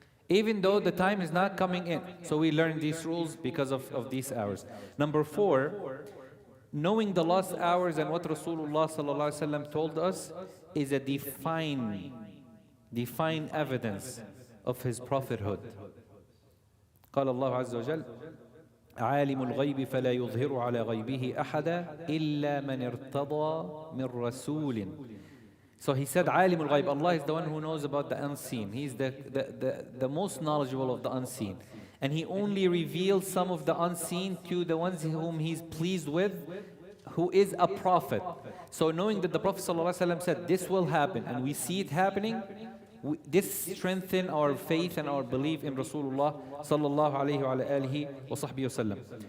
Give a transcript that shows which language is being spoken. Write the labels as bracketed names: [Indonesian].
[English] Even though the time is not coming in. So we learn these rules because of these hours. Number 4, knowing the lost hours and what Rasulullah sallallahu alaihi wasallam told us is a defined evidence of his prophethood. [Arabic] قال الله عز وجل عالم الغيب فلا يظهر على غيبه أحدا إلا من ارتضى من رسول. [English] So he said, [Arabic] عالم الغيب. [English] Allah is the one who knows about the unseen. He is the most knowledgeable of the unseen. And He only reveals some of the unseen to the ones whom He's pleased with, who is a prophet. So knowing that the Prophet ﷺ said, this will happen, and we see it happening, this strengthens our faith and our belief in Rasulullah sallallahu alayhi wa alihi wa sahbihi wasallam.